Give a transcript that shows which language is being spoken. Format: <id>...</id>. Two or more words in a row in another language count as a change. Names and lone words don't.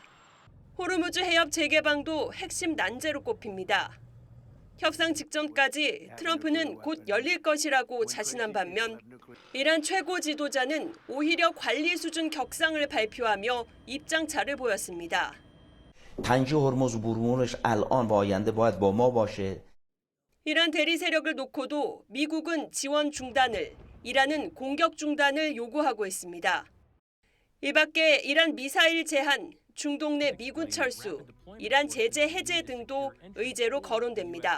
<ko>호르무즈 해협 재개방도 핵심 난제로 꼽힙니다. 협상 직전까지 트럼프는 곧 열릴 것이라고 자신한 반면 이란 최고 지도자는 오히려 관리 수준 격상을 발표하며 입장차를 보였습니다.</ko> <fa>تنجی هرمز برونش الان و آینده باید با ما باشه.</fa> <ko>이란 대리 세력을 놓고도 미국은 지원 중단을, 이란은 공격 중단을 요구하고 있습니다. 이 밖에 이란 미사일 제한, 중동 내 미군 철수, 이란 제재 해제 등도 의제로 거론됩니다.</ko>